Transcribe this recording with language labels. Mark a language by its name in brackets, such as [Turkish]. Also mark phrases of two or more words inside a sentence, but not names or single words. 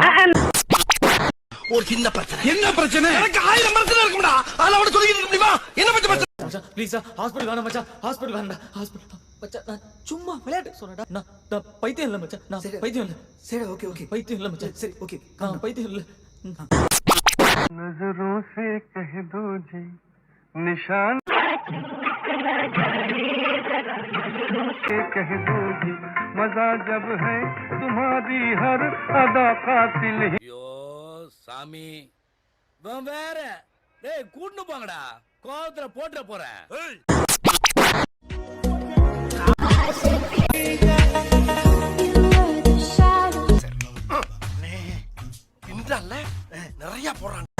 [Tamil] ஒரு சின்ன பிரச்சனை. என்ன பிரச்சனை? எனக்கு 1000 பிரச்சனை இருக்கும்டா. அதல அவட சொல்லிட்டு முடியுமா? என்ன பிரச்சனை? மச்சான் ப்ளீஸ் ஹாஸ்பிடல் வேணாம் மச்சான். ஹாஸ்பிடல் வேண்டாம். ஹாஸ்பிடல் மச்சான் நான் சும்மா விளையாட்டு சொன்னடா. நான் பைத்தியம் இல்ல மச்சான். நான் பைத்தியம் இல்ல. சரி ஓகே பைத்தியம் இல்ல மச்சான். சரி ஓகே நான் பைத்தியம் இல்ல. [Hindi] नजरों से कह दो जी निशान कह दो जी मजा जब है तुम्हारी हर अदा कातिल. [Tamil] ஐயோ சாமி, வேற டேய் கூட்டு போங்கடா, கோவத்துல போட்டுற போறேன். நிறைய போறான்.